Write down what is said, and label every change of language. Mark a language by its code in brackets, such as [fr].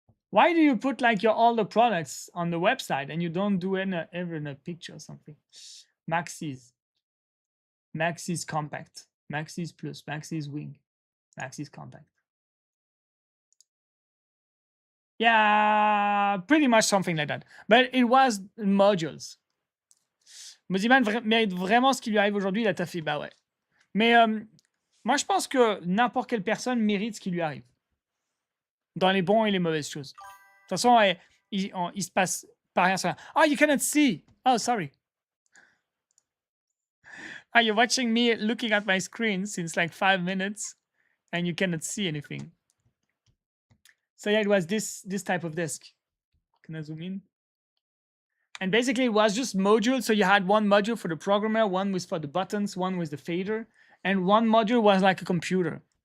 [en] Why do you put like all the products on the website and you don't do ever in a picture or something? Maxis Compact, Maxis Plus, Maxis Wing, Maxis Compact. Yeah, pretty much something like that. But it was modules. [fr] Moziman mérite vraiment ce qui lui arrive aujourd'hui, il a taffé. Bah ouais. Mais moi, je pense que n'importe quelle personne mérite ce qui lui arrive. Dans les bons et les mauvaises choses. De toute façon, il se passe pas rien sur rien. [en] Oh, you cannot see. Oh, sorry. Ah, you're watching me looking at my screen since like 5 minutes and you cannot see anything. So yeah, it was this type of disk. Can I zoom in? And basically it was just modules. So you had one module for the programmer, one was for the buttons, one was the fader, and one module was like a computer.